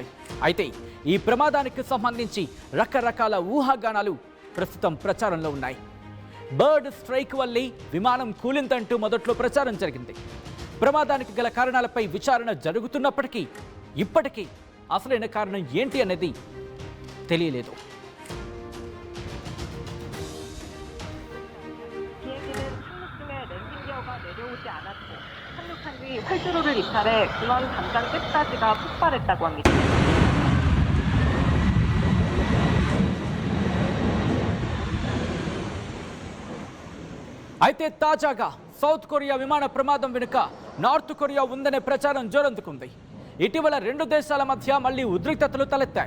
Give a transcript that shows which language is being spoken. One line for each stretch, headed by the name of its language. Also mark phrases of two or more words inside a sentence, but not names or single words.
Telugu: అయితే ఈ ప్రమాదానికి సంబంధించి రకరకాల ఊహాగానాలు ప్రస్తుతం ప్రచారంలో ఉన్నాయి.
English: bird strike
Telugu: వల్లే విమానం కూలిందంటూ మొదట్లో ప్రచారం జరిగింది. ప్రమాదానికి గల కారణాలపై విచారణ జరుగుతున్నప్పటికీ ఇప్పటికీ అసలైన కారణం ఏంటి అనేది తెలియలేదు.
Korean: 착륙한 뒤 활주로를 이탈해 군원 담장 끝까지가 폭발했다고 합니다.
Telugu: అయితే తాజాగా సౌత్ కొరియా విమాన ప్రమాదం వెనుక నార్త్ కొరియా ఉందనే ప్రచారం జోరందుకుంది. ఇటీవల రెండు దేశాల మధ్య మళ్లీ ఉద్రిక్తతలు తలెత్తాయి.